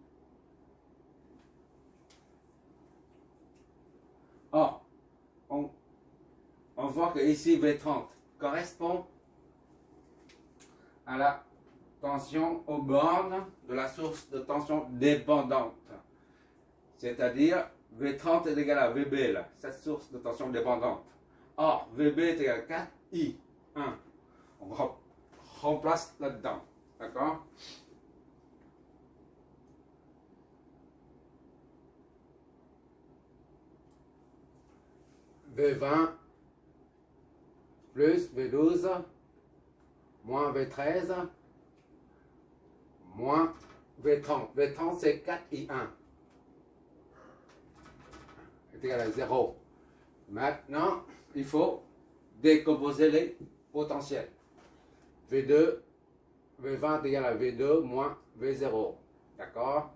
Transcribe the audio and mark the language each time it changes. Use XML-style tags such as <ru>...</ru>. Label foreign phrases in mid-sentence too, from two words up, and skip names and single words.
<fr>Or, voit que ici V30 correspond à la tension aux bornes de la source de tension dépendante. C'est-à-dire V30 est égal à VB, là, cette source de tension dépendante. Or, VB est égal à 4I1. On remplace là-dedans. D'accord? V20 plus V12 moins V13 moins V30. V30 c'est 4I1 est égal à 0. Maintenant, il faut décomposer les potentiels. V2, V20 est égal à V2 moins V0. D'accord?</fr>